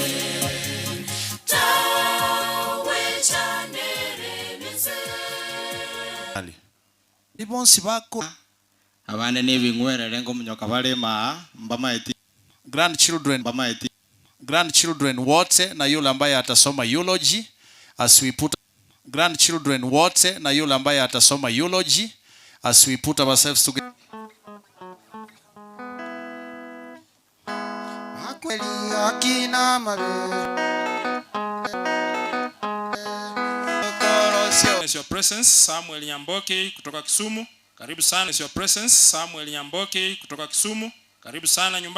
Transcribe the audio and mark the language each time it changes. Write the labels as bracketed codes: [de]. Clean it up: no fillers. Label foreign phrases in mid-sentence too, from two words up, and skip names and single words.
[guz] Ibonsi bako abane nebingwerere ngo munyoka barema mbamaiti [en] grandchildren [sw] wote na yule ambaye atasoma [en] eulogy as we put ourselves together. Your presence [sw] Samuel Nyamboke kutoka Kisumu. Karibu sana. [en] Your presence [sw] Samuel Nyamboke kutoka Kisumu. Karibu sana nyumbani.